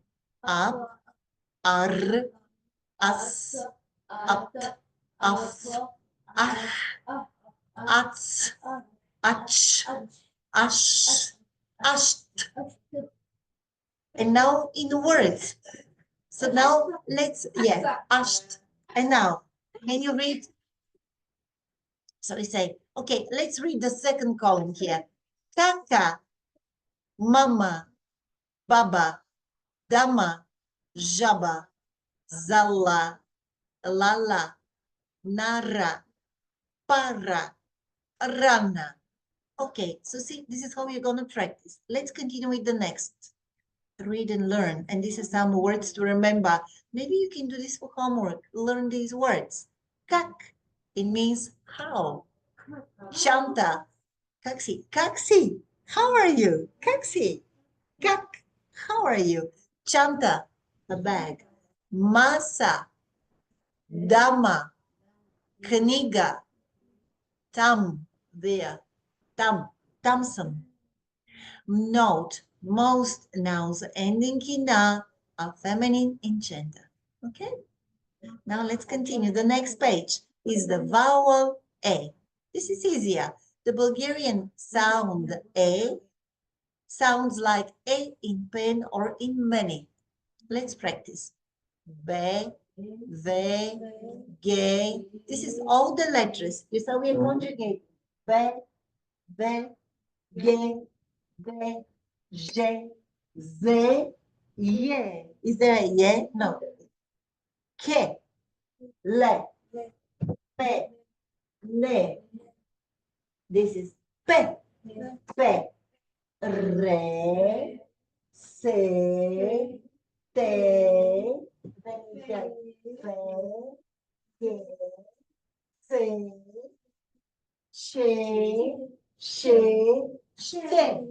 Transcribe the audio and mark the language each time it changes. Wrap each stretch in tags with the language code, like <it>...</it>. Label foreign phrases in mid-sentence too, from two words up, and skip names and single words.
<bg>Аб, ар, ас, ат, аф, ах, ац, ач, аш, ащ.</bg> <en>And now in words. So now let's, asht. And now, can you read? So we say, okay, let's read the second column here.</en> <bg>Кака, мама, баба, дама, жаба, зала, лала, нара, пара, рана.</bg> <en>Okay, so see, this is how we're going to practice. Let's continue with the next. Read and learn. And this is some words to remember. Maybe you can do this for homework. Learn these words. Kak, it means how.</en> <bg>Чанта, как си, как си,</bg> <en>how are you?</en> <bg>Как си, как,</bg> <en>how are you? Chanta, a bag.</en> <bg>Маса, дама, книга, там, there, там, там съм.</bg> <en>Note, most nouns ending in na are feminine in gender. Okay? Now let's continue. The next page is the vowel A. This is easier. The Bulgarian sound A sounds like A in pen or in many. Let's practice.</en> <bg>Бе, ве, ге.</bg> <en>This is all the letters. This is how we conjugate.</en> <bg>Бе, ве, ге, ве, же, зе, йе.</bg> <en>Is there a ye? No.</en> <bg>Ке, ле, пе, не.</bg> <en>This is</en> <bg>пе, пе, ре, се, те, фе, ге, се, ше, ще.</bg>